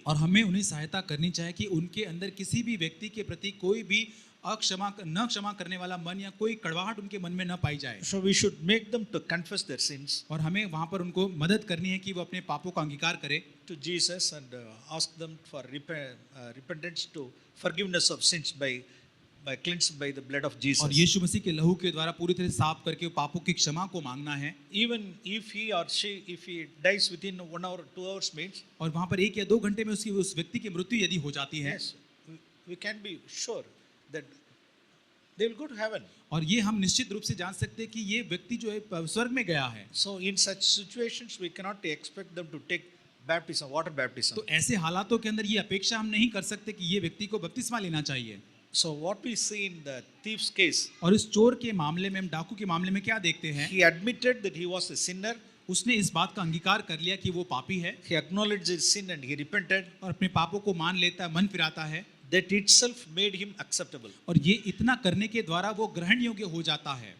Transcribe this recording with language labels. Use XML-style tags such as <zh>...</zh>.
<hi>और हमें उन्हें सहायता करनी चाहिए कि उनके अंदर किसी भी व्यक्ति के प्रति कोई भी क्षमा करने वाला मन या कोई कड़वाहट उनके मन में न पाई जाए</hi> <en>So we should make them to confess their sins</en> <hi>और हमें वहाँ पर उनको मदद करनी है कि वो अपने पापों का अंगीकार करे</hi> <en>to Jesus and ask them for repentance to forgiveness of sins by cleansed by the blood of Jesus.</en> <hi>और यीशु मसीह के लहू के द्वारा पूरी तरह साफ करके पापों की क्षमा को मांगना है</hi> <en>Even if he or she, if he dies within 1 hour, 2 hours means,</en> <hi>और वहाँ पर 1 या 2 घंटे में उस व्यक्ति की मृत्यु यदि हो जाती है</hi> <en>yes, we can be sure that they will go to heaven.</en> <hi>और ये हम निश्चित रूप से जान सकते हैं कि ये व्यक्ति जो है स्वर्ग में गया है</hi> <en>So in such situations, we cannot expect them to take baptism, water baptism.</en> <hi>तो ऐसे हालातों के अंदर ये अपेक्षा हम नहीं कर सकते कि ये व्यक्ति को बपतिस्मा लेना चाहिए</hi> <en>So what we see in the thief's case,</en> <hi>और इस चोर के मामले में हम डाकू के मामले में क्या देखते हैं</hi> <en>he admitted that he was a sinner.</en> <hi>उसने इस बात का अंगीकार कर लिया कि वो पापी है</hi> <en>He acknowledged his sin and he repented.</en> <hi>और अपने पापों को मान लेता है मन फिराता है</hi> <en>That itself made him acceptable.</en> <hi>और ये इतना करने के द्वारा वो ग्रहण योग्य हो जाता है</hi>